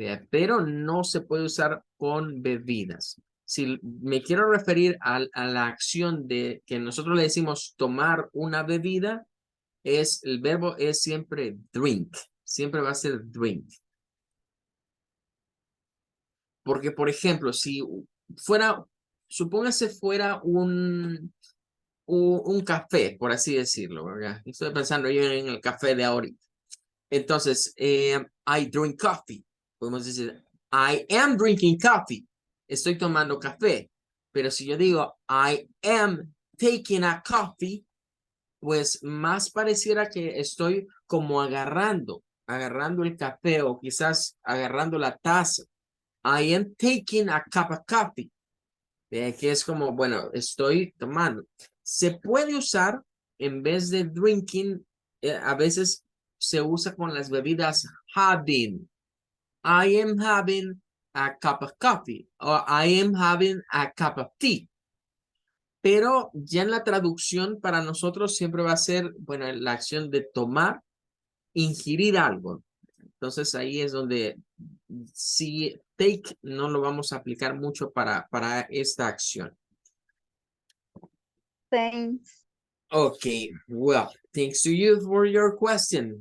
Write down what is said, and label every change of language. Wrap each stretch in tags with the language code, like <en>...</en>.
<es>Pero no se puede usar con bebidas. Si me quiero referir a la acción de que nosotros le decimos tomar una bebida, el verbo es siempre drink, siempre va a ser drink. Porque, por ejemplo, si fuera, supóngase fuera un café, por así decirlo, ¿verdad? Estoy pensando yo en el café de ahorita.</es> <en>Entonces, I drink coffee.</en> <es>Podemos decir,</es> <en>I am drinking coffee.</en> <es>Estoy tomando café. Pero si yo digo,</es> <en>I am taking a coffee,</en> <es>pues más pareciera que estoy como agarrando el café o quizás agarrando la taza.</es> <en>I am taking a cup of coffee.</en> <es>Que es como, bueno, estoy tomando. Se puede usar en vez de drinking, a veces se usa con las bebidas having.</es> <en>I am having a cup of coffee o I am having a cup of tea.</en> <es>Pero ya en la traducción para nosotros siempre va a ser, bueno, la acción de tomar, ingerir algo. Entonces ahí es donde si take no lo vamos a aplicar mucho para esta acción.</es> <en>Thanks. Okay, well, thanks to you for your question.</en>